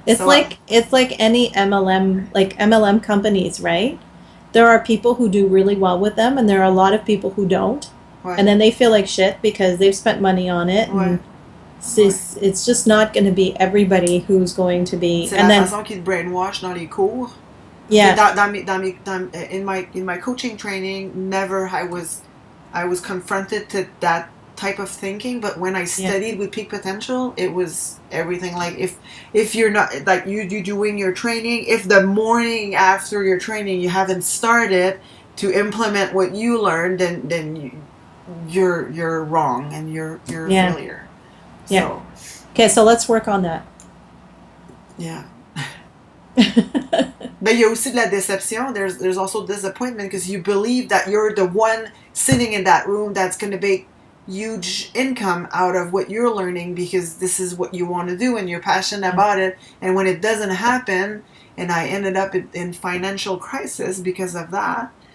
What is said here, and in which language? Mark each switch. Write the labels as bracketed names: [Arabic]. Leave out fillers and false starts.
[English] It's like any MLM companies, right? There are people who do really well with them and there are a lot of people who don't. [French] Ouais. [English] And then they feel like shit because they've spent money on it. [French] Ouais. [English] It's just not going to be everybody who's going to be. [French] C'est la façon qu'ils te brainwash dans les cours. [English] Yeah. In my coaching training, never I was confronted to that type of thinking, but when I studied with Peak Potential, it was everything. Like if you're not like you doing your training, if the morning after your training you haven't started to implement what you learned, then you're wrong and you're a failure. Yeah. So. Okay, so let's work on that. Yeah. But [French] il y a aussi de la déception. [English] There's also disappointment because you believe that you're the one sitting in that room that's going to make huge income out of what you're learning because this is what you want to do and you're passionate about it. And when it doesn't happen, and I ended up in financial crisis because of that.